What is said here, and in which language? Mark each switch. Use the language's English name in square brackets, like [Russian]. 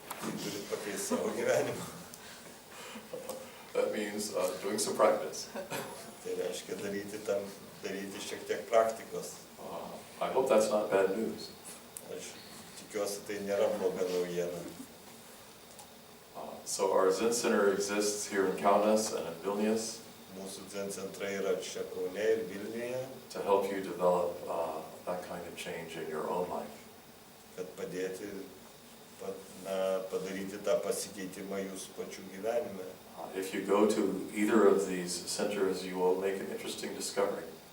[Lithuanian] tai turite pakeisti savo gyvenimą. [English] That means doing some practice. [Lithuanian] Tai reiškia daryti šiek tiek praktikos. [English] I hope that's not bad news. [Lithuanian] Aš tikiuosi, tai nėra bloga naujiena. [English] So our Zen Center exists here in Kaunas and in Vilnius [Lithuanian] Mūsų Zen centrai yra čia Kaune ir Vilniuje, [English] to help you develop that kind of change in your own life. [Lithuanian] kad padėti padaryti tą pasikeitimą jūsų pačių gyvenime. [English] If you go to either of these centers, you will make an interesting discovery.